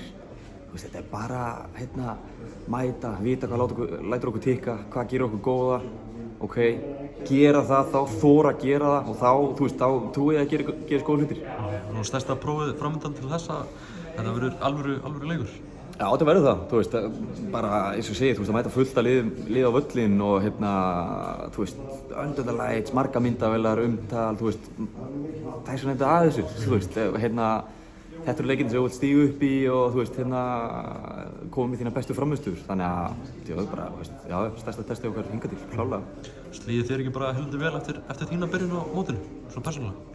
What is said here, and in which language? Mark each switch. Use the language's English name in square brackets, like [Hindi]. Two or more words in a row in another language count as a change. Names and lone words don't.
[Icelandic] Þetta er bara, mæta, vita hvað lætur okkur tikka, hvað gerir okkur góða, gera það þá, þora að gera það og þá trúi ég að gera góða hlutir. Nú stærsta prófið framöndan til þessa, þetta verður alvöru leikur? Já, þetta verður það, bara eins og segið, að mæta fullt að lið á völlinn og [English] under the lights, [Icelandic] marga myndavélar, umtal, það er svona eitthvað að þessu, þetta eru leikirnir sem þú vilt stíga upp í og koma með þína bestu frammistöður, þannig að stærsta testið okkar hingað til, klárlega. Líður þér ekki bara heldur vel eftir þína byrjun á mótinu, svona persónulega?